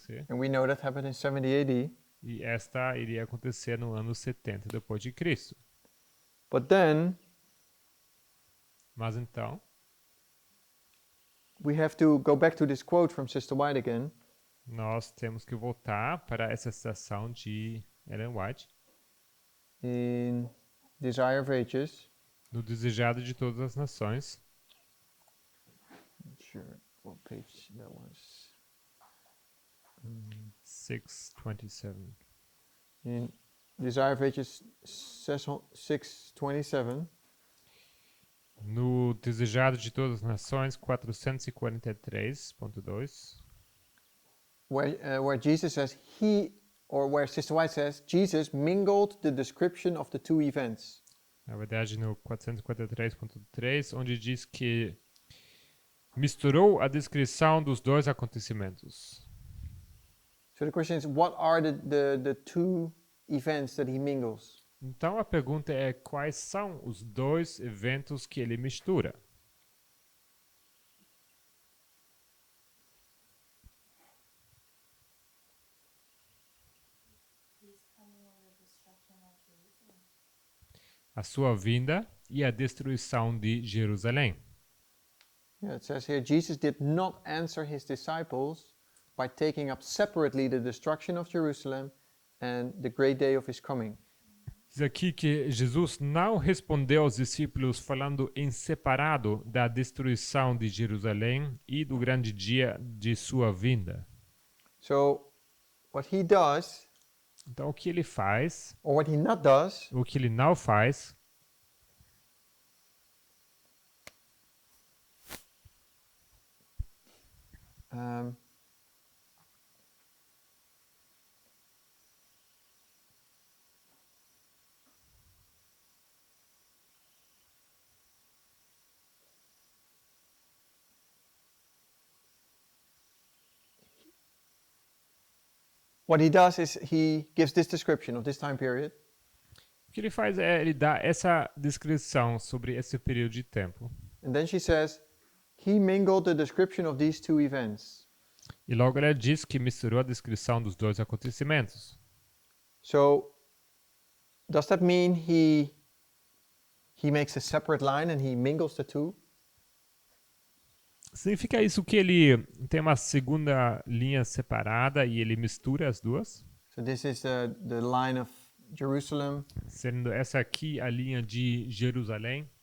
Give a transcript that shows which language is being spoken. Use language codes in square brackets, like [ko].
[en] And we know that happened in 70 AD. [pt] E esta iria acontecer no ano 70 depois de Cristo. [en] But then [pt] Mas então, [en] we have to go back to this quote from Sister White again. [pt] nós temos que voltar para essa citação de Ellen White, [en] In Desire of Ages. [pt] no Desejado de Todas as Nações, [en] Not sure what page that was. 627. In Desire of Ages 627. [pt] No Desejado de Todas as Nações, 443.2, [en] Where Jesus says where Sister White says Jesus mingled the description of the two events. [pt] na verdade no 443.3, onde diz que misturou a descrição dos dois acontecimentos. [en] So the question is, what are the two events that he mingles? [pt] Então a pergunta é quais são os dois eventos que ele mistura? A sua vinda e a destruição de Jerusalém. [en] Yeah, it says here, Jesus did not answer his disciples by taking up separately the destruction of Jerusalem and the great day of his coming. [pt] Diz aqui que Jesus não respondeu aos discípulos falando em separado da destruição de Jerusalém e do grande dia de sua vinda. [en] So, what he does, [pt] Então, o que ele faz, [en] or what he not does, [pt] o que ele não faz, [en] um, what he does is he gives this description of this time period. [pt] o que ele faz é ele dá essa descrição sobre esse período de tempo. [en] And then she says, he mingled the description of these two events. [pt] E logo ela diz que misturou a descrição dos dois acontecimentos. [en] So, does that mean he makes a separate line and he mingles the two? [pt] Significa isso que ele tem uma segunda linha separada e ele mistura as duas? [en] So this is the line of Jerusalem, [pt] Sendo essa aqui a linha de Jerusalém